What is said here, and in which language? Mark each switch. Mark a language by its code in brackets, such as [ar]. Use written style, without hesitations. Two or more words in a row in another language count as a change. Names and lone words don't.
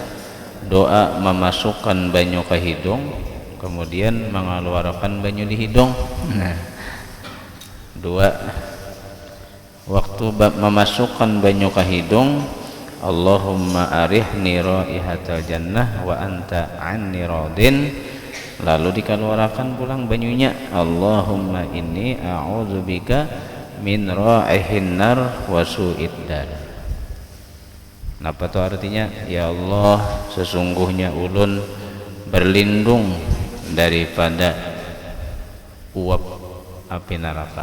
[bjn] Doa memasukkan banyu ke hidung, kemudian mengeluarkan banyu di hidung. Dua. Waktu memasukkan banyu ke hidung, [ar] اللهم أرحني رائحة الجنة وأنت عني راض. [bjn] Lalu dikeluarkan pulang banyunya, [ar] اللهم إني أعوذ بك من رائحة النار وسوء الدار. [bjn] Apa itu artinya? Ya Allah, sesungguhnya ulun berlindung daripada uap api neraka.